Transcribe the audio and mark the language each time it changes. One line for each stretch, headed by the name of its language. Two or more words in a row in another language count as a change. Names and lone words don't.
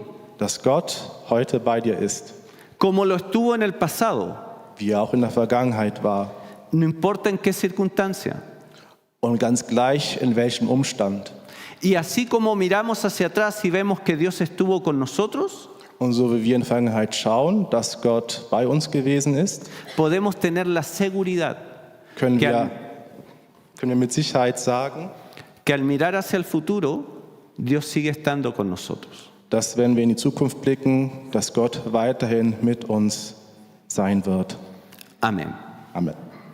German: Dass Gott heute bei dir ist,
Spanish: como lo estuvo en el pasado,
German: wie er auch in der Vergangenheit war.
Spanish: no importa en qué circunstancia.
German: Und ganz gleich in welchem Umstand.
Spanish: Y así como miramos hacia atrás y vemos que Dios estuvo con nosotros,
German: Und so wie wir in der Vergangenheit schauen, dass Gott bei uns gewesen ist,
Spanish: podemos tener la seguridad
German: können
Spanish: que
German: wir mit Sicherheit sagen,
Spanish: que al mirar hacia el futuro, Dios sigue estando con nosotros.
German: dass wenn wir in die Zukunft blicken, dass Gott weiterhin mit uns sein wird.
Spanish: Amén.
German: Amen.